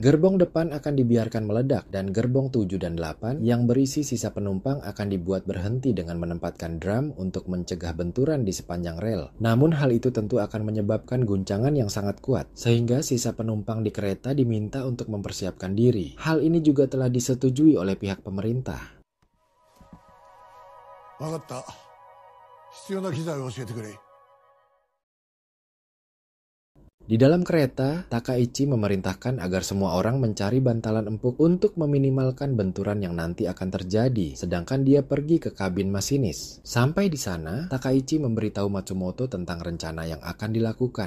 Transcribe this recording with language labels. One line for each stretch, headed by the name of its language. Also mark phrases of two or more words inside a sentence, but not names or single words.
Indonesian: Gerbong depan akan dibiarkan meledak dan gerbong 7 dan 8 yang berisi sisa penumpang akan dibuat berhenti dengan menempatkan drum untuk mencegah benturan di sepanjang rel. Namun hal itu tentu akan menyebabkan guncangan yang sangat kuat sehingga sisa penumpang di kereta diminta untuk mempersiapkan diri. Hal ini juga telah disetujui oleh pihak pemerintah.
Japanese: わかった。必要な機材を教えてくれ。
Indonesian: Di dalam kereta, Takaichi memerintahkan agar semua orang mencari bantalan empuk untuk meminimalkan benturan yang nanti akan terjadi, sedangkan dia pergi ke kabin masinis. Sampai di sana, Takaichi memberitahu Matsumoto tentang rencana yang akan dilakukan.